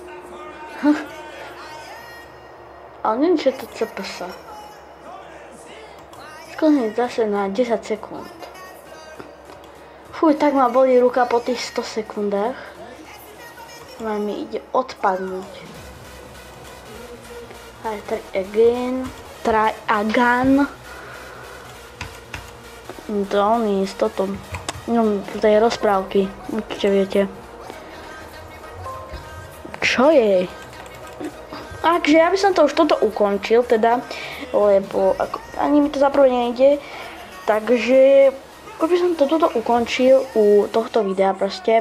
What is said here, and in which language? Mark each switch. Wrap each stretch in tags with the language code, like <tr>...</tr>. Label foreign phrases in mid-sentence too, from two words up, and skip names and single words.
<sk>Ale neviem, čo je to CPS. Skúsim zase na 10 sekúnd. Fuj, tak ma bolí ruka po tých 100 sekundách. Mi ide odpadnúť.</sk> <en>Try again.</en> <sk>To on je s toto. No, to je rozprávky. Určite viete. Čo je? Takže ja by som to už toto ukončil, teda, lebo ani mi to zaprvé nejde. Takže už by som to toto ukončil u tohto videa proste.</sk>